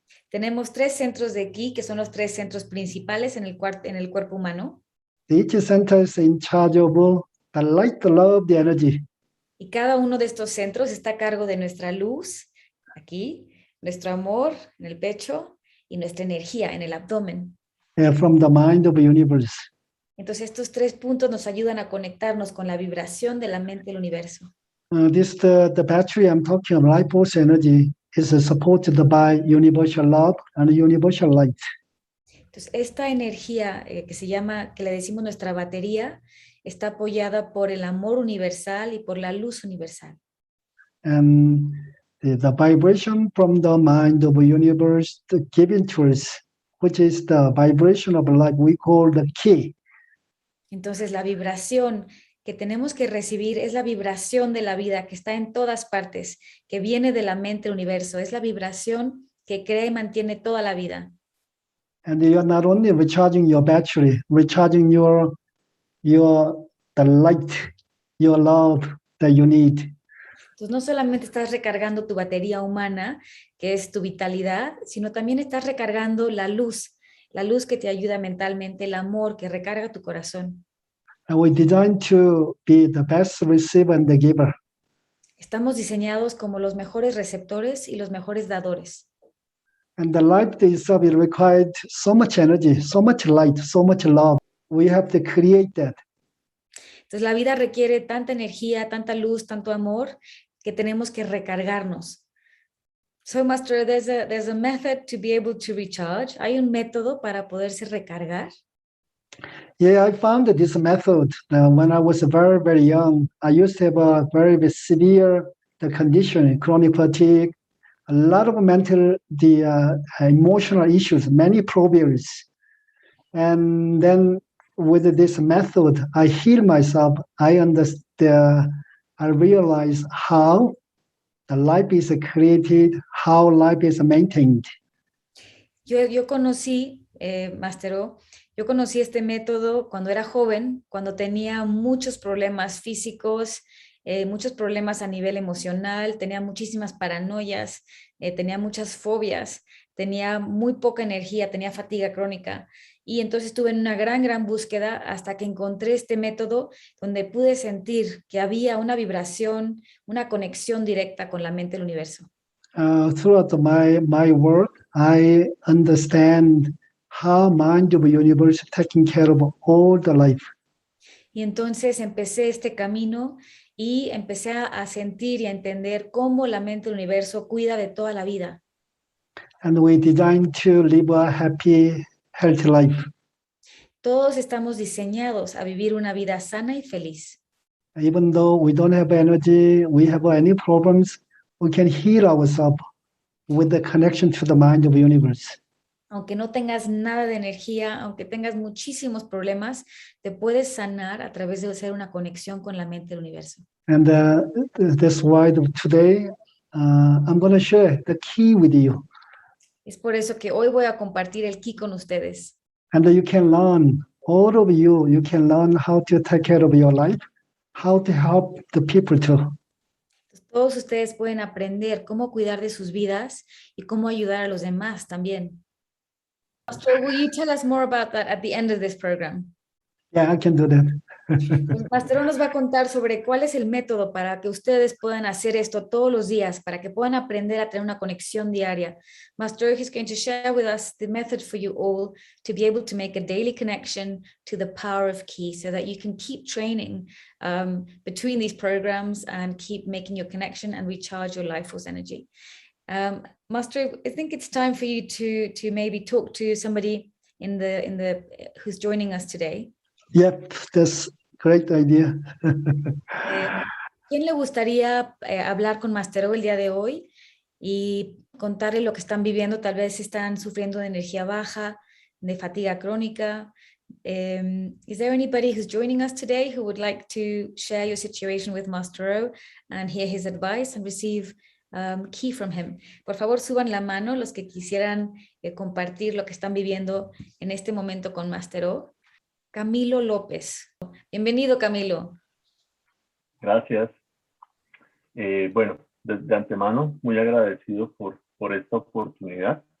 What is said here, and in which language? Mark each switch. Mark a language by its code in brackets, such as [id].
[es] Tenemos 3 centros de ki, que son los 3 centros principales en el cuerpo humano. [en] Each center is in charge of the light, the love, the energy. [es] Y cada uno de estos centros está a cargo de nuestra luz, aquí, nuestro amor en el pecho y nuestra energía en el abdomen. [en] From the mind of the universe. [es] Entonces estos 3 puntos nos ayudan a conectarnos con la vibración de la mente del universo. [en] The battery I'm talking about, life force energy, is supported by universal love and universal light. [es] Entonces esta energía que le decimos nuestra batería, está apoyada por el amor universal y por la luz universal. [en] And the vibration from the mind of the universe given to us, which is the vibration of life, we call the key. [es] Entonces la vibración que tenemos que recibir es la vibración de la vida que está en todas partes, que viene de la mente del universo. Es la vibración que crea y mantiene toda la vida. [en] And you are not only recharging your battery, recharging the light, your love that you need. [es] Entonces no solamente estás recargando tu batería humana, que es tu vitalidad, sino también estás recargando la luz que te ayuda mentalmente, el amor que recarga tu corazón. [en] And we designed to be the best receiver and the giver. [es] Estamos diseñados como los mejores receptores y los mejores dadores. [en] And the life itself is required so much energy, so much light, so much love. We have to create that. [es] Entonces la vida requiere tanta energía, tanta luz, tanto amor, que tenemos que recargarnos. [en] So, Master, there's a method to be able to recharge. [es] ¿Hay un método para poderse recargar? [en] Yeah, I found this method when I was very, very young. I used to have a very severe condition, chronic fatigue, a lot of mental, emotional issues, many problems. And then with this method, I heal myself. I understand, I realize how the life is created, how life is maintained. [es] Yo conocí, Mastero, yo conocí este método cuando era joven, cuando tenía muchos problemas físicos, muchos problemas a nivel emocional, tenía muchísimas paranoias, tenía muchas fobias, tenía muy poca energía, tenía fatiga crónica. Y entonces estuve en una gran búsqueda hasta que encontré este método donde pude sentir que había una vibración, una conexión directa con la mente del universo. [en] Throughout my work, I understand how mind of the universe is taking care of all the life. [es] Y entonces empecé este camino y empecé a sentir y a entender cómo la mente del universo cuida de toda la vida. [en] And we designed to live a happy, healthy life. [es] Todos estamos diseñados a vivir una vida sana y feliz. [en] Even though we don't have energy, we have any problems, we can heal ourselves with the connection to the mind of the universe. [es] Aunque no tengas nada de energía, aunque tengas muchísimos problemas, te puedes sanar a través de hacer una conexión con la mente del universo. [en] And that's why today I'm going to share the key with you. [es] Es por eso que hoy voy a compartir el ki con ustedes. [en] And you can learn, all of you can learn how to take care of your life, how to help the people too. [es] todos ustedes pueden aprender cómo cuidar de sus vidas y cómo ayudar a los demás también. [en] Master, will you tell us more about that at the end of this program? Yeah, I can do that. [es] El Master nos va a contar sobre cuál es el método para que ustedes puedan hacer esto todos los días, para que puedan aprender a tener una conexión diaria. [en] Master is going to share with us the method for you all to be able to make a daily connection to the power of Ki, so that you can keep training between these programs and keep making your connection and recharge your life force energy. Master, I think it's time for you to maybe talk to somebody in the who's joining us today. Yep, that's great idea. [es] ¿Quién le gustaría hablar con Mastero el día de hoy y contarle lo que están viviendo? Tal vez están sufriendo de energía baja, de fatiga crónica. [en] Is there anybody who's joining us today who would like to share your situation with Mastero and hear his advice and receive Ki from him? [es] Por favor, suban la mano los que quisieran compartir lo que están viviendo en este momento con Mastero. Camilo López. Bienvenido, Camilo. Gracias. Bueno, de antemano, muy agradecido por esta oportunidad.